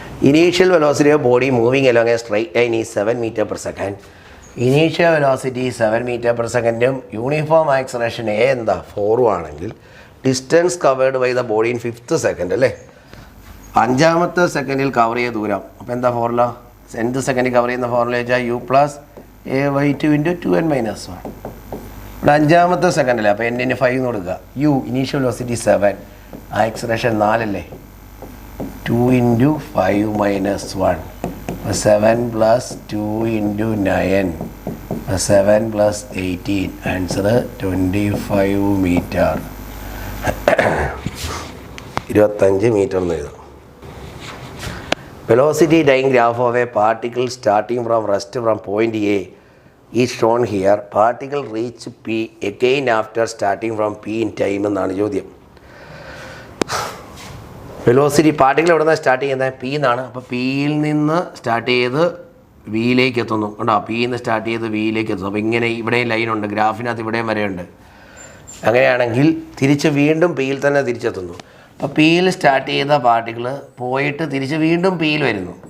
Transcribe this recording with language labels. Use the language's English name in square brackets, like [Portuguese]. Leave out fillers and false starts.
[English] Initial velocity of body moving along a straight line is 7 m/s. Initial velocity 7 m/s. [Malayalam] Uniform acceleration a എന്താ 4 ആണെങ്കിൽ distance covered by the body in 5th second അല്ലേ. അഞ്ചാമത്തെ സെക്കൻഡിൽ cover ചെയ്ത ദൂരം. അപ്പോൾ എന്താ ഫോർമുല? nth സെക്കൻഡിൽ കവർ ചെയ്യുന്ന ഫോർമുല വെച്ചാൽ u പ്ലസ് a/2 × 2n - 1. ഇവിടെ അഞ്ചാമത്തെ സെക്കൻഡല്ലേ, അപ്പോൾ n-ന് 5 എന്ന് കൊടുക്കുക. u ഇനീഷ്യൽ വെലോസിറ്റി 7, ആക്സിലറേഷൻ 4 അല്ലേ, 2 × 5 - 1, 7 + 2 × 9, 7 + 18, ആൻസർ 25 മീറ്റർ. 25 മീറ്റർ എന്ന് എഴുതാം. [English] Velocity time graph of a particle starting from rest from point A is shown here. Particle reach P again after starting from P in time [Malayalam] എന്നാണ് ചോദ്യം. Velocity particle എവിടെ നിന്നാണ് start ചെയ്യുന്നത്? P എന്നാണ്. അപ്പോൾ പിയിൽ നിന്ന് സ്റ്റാർട്ട് ചെയ്ത് വിയിലേക്ക് എത്തുന്നു. കണ്ടോ, പിയിൽ നിന്ന് സ്റ്റാർട്ട് ചെയ്ത് വിയിലേക്ക് എത്തുന്നു. അപ്പോൾ ഇങ്ങനെ ഇവിടെയും ലൈനുണ്ട്, ഗ്രാഫിനകത്ത് ഇവിടെയും വരെയുണ്ട്. അങ്ങനെയാണെങ്കിൽ തിരിച്ച് വീണ്ടും പിയിൽ തന്നെ തിരിച്ചെത്തുന്നു. അപ്പോൾ പിയിൽ സ്റ്റാർട്ട് ചെയ്ത പാർട്ടിക്കിൾ പോയിട്ട് തിരിച്ച് വീണ്ടും പിയിൽ വരുന്നു.